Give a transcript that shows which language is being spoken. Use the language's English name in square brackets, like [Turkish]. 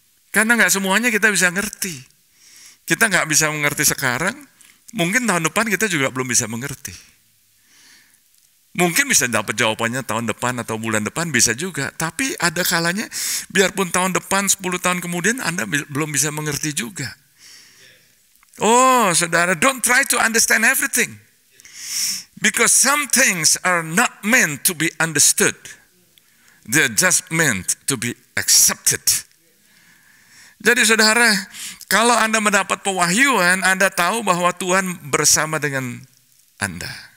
[Indonesian] Karena nggak semuanya kita bisa ngerti. Kita nggak bisa mengerti sekarang, mungkin tahun depan kita juga belum bisa mengerti. Mungkin bisa dapat jawabannya tahun depan atau bulan depan, bisa juga. Tapi ada kalanya, biarpun tahun depan, 10 tahun kemudian, Anda belum bisa mengerti juga. [English] Oh, saudara, don't try to understand everything. Because some things are not meant to be understood. They're just meant to be accepted. [Indonesian] Jadi saudara, kalau Anda mendapat pewahyuan, Anda tahu bahwa Tuhan bersama dengan Anda.